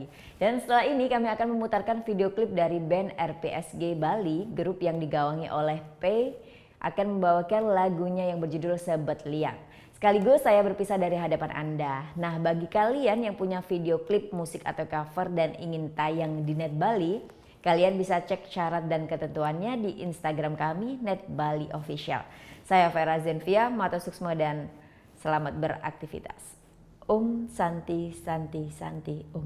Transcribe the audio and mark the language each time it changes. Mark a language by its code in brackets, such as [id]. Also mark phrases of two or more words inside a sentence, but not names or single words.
[id] Dan setelah ini kami akan memutarkan video klip dari band RPSG Bali, grup yang digawangi oleh P, akan membawakan lagunya yang berjudul Sebet Liang. Sekaligus saya berpisah dari hadapan Anda. Nah, bagi kalian yang punya video klip musik atau cover dan ingin tayang di Net Bali, kalian bisa cek syarat dan ketentuannya di Instagram kami, Net Bali Official. Saya Vera Zenvia, Mato Suksmo, dan selamat beraktivitas. [sa] Santi, Santi, Santi,